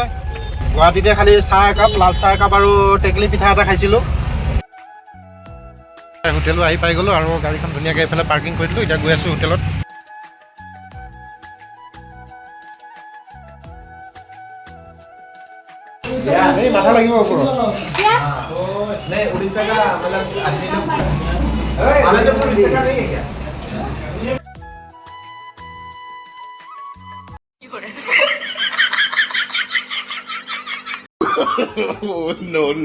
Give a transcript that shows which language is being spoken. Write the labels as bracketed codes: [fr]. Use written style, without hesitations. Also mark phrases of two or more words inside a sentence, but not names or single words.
[as] গুৱাহাটীতে খালি চাহ একাপ, লাল চাহ একাপ আৰু টেকলি পিঠা এটা খাইছিলোঁ। হোটেলো আহি পাই গ'লোঁ, আৰু গাড়ীখন ধুনীয়াকৈ এইফালে পাৰ্কিং কৰি দিলোঁ। এতিয়া গৈ আছোঁ হোটেলত। এই মাথা লাগিব ওপৰত। [hi] नहीं उड़ीसा का मतलब आनंदपुर उड़ीसा का नहीं है क्या? [en] Oh, no.